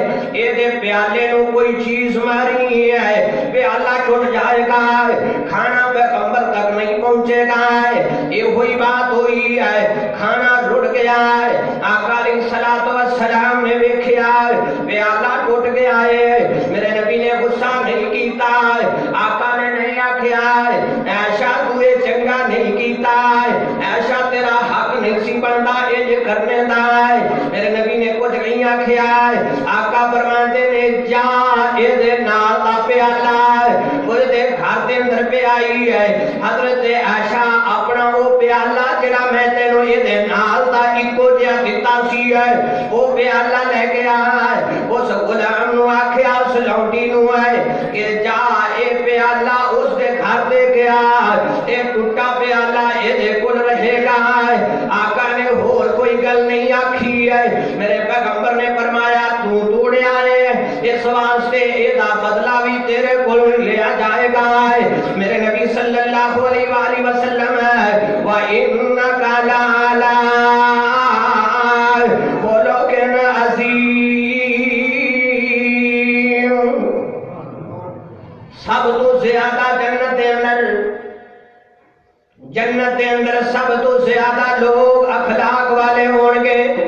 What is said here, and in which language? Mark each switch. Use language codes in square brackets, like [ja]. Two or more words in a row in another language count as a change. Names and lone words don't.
[pa] اے دے پیالے نو کوئی چیز ماری ہے [ur] پیالہ ٹوٹ جائے گا کھانا پیغمبر تک نہیں پہنچے گا یہ ہوئی بات ہوئی ہے کھانا رڑ گیا ہے آقا علیہ السلام نے دیکھا پیالہ ٹوٹ گیا ہے میرے نبی نے غصہ نہیں [pa] کیتا آقا نے نہیں آکھیا عائشہ تو یہ چنگا نہیں کیتا عائشہ تیرا حق نہیں سی بنتا یہ کرنے دا میرے نبی نے کچھ نہیں آکھیا آقا فرماتے نے جا اے دے نال دا پیالہ وہ دے گھر دے اندر پہ آئی ہے حضرت عائشہ اپنا وہ پیالہ جڑا میں تینوں اے دے نال دا اکو جیا دتا سی ہے وہ پیالہ لے گیا اس غلام نو آکھیا اس لونڈی نو ہے کہ جا اے پیالہ اس دے گھر دے گیا اے ٹوٹا پیالہ اے دے کول رہے گا آقا نے اور کوئی گل نہیں آکھی ہے میرے پیغمبر نے فرمایا تو توڑیا ہے اس واسطے اے دا بدلہ بھی تیرے کول لیا جائے گا میرے نبی صلی اللہ علیہ وآلہ وسلم [ar] وَإِنَّكَ لَعَلَىٰ خُلُقٍ عَظِيمٍ [pa] سب تو زیادہ جنت اندر سب تو زیادہ لوگ اخلاق والے ہون گے